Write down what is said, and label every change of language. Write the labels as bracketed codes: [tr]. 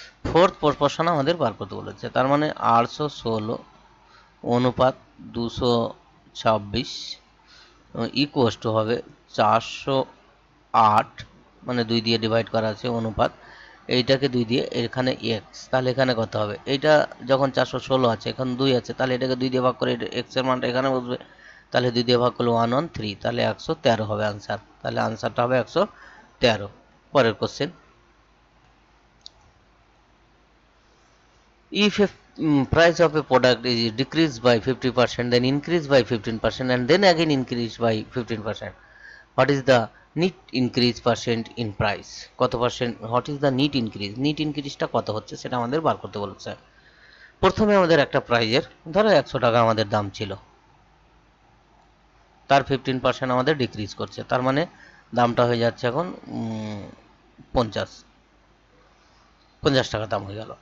[bn] Fourth proportion আমাদের বার করতে বলেছে, তার মানে 816 অনুপাত 226 ইকুয়াস হবে 408, মানে 2 দিয়ে ডিভাইড করা আছে, অনুপাত এইটাকে 2 দিয়ে এখানে এক্স, তাহলে এখানে কত হবে? এইটা যখন 416 আছে, এখন 2 আছে, তাহলে এটাকে 2 দিয়ে ভাগ করে এক্স এর মানটা এখানে বসবে, তাহলে 2 দিয়ে ভাগ করলে 113, তাহলে 113 হবে আনসার। তাহলে আনসারটা হবে 113। পরের question, [en] if a price of a product is decreased by 50%, then increased by 15%, and then again increased by 15%, what is the net increase percent in price? [bn] কত percent, [en] what is the net increase? [bn] net increaseটা কত হচ্ছে সেটা আমাদের বার করতে বলেছে। প্রথমে আমাদের একটা প্রাইজের ধরো 100 টাকা আমাদের দাম ছিল, তার 15% আমাদের ডিক্রিজ করছে, তার মানে দামটা হয়ে যাচ্ছে এখন 50 টাকা দাম হয়ে গেল।